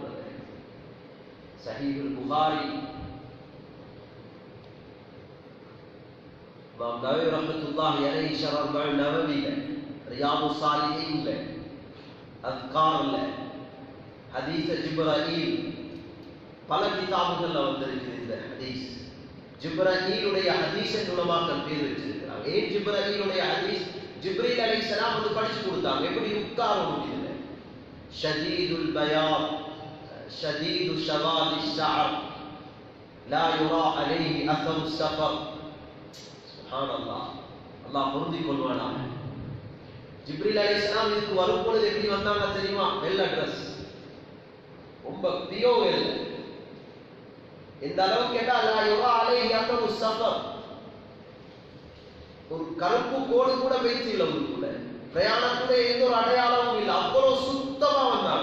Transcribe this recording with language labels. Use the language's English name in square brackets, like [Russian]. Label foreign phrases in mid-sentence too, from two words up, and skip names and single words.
[Tamil] சஹீஹுல் புகாரி இமாம் நவவி [Arabic] رحمة الله عليه [Tamil] ஷரஹ் நவவில, ரியாதுஸ் ஸாலிஹீன்ல, அஸ்கார்ல, ஹதீஸ் ஜிப்ரீல் பல கிதாபுகள்ல வந்திருக்கு இந்த ஹதீஸ். ஜிப்ரீலுடைய ஹதீஸ் உலமாக்கள் பேர் வச்சிருக்கிறாங்க. ஏன் ஜிப்ரீலுடைய ஹதீஸ்? ஜிப்ரீல் அலைஹிஸ்ஸலாம் வந்து படிச்சு கொடுத்தாங்க எப்படி உட்காரணும். [Arabic] இதுல شديد البياض شديد شباب الشعر لا يرى عليه اثر السفر. سبحان الله. [Tamil] அல்லாஹ் பொருந்திக் கொள்வானா? ஜிப்ரீல் அலைஹிஸ்ஸலாம் இதுக்கு வரும்பொழுது எப்படி வந்தாங்க தெரியுமா? வெள்ளை ட்ரெஸ், ரொம்ப பியோ வெள்ளை. இந்த அளவு கேட்டா [Arabic] لا يرى عليه أثر سفر, [Tamil] ஒரு கருப்பு கோடு கூட வைத்து இல்லை கூட, பிரயாணத்துடைய எந்த ஒரு அடையாளமும் இல்லை, அவ்வளவு சுத்தமா வந்தாங்க.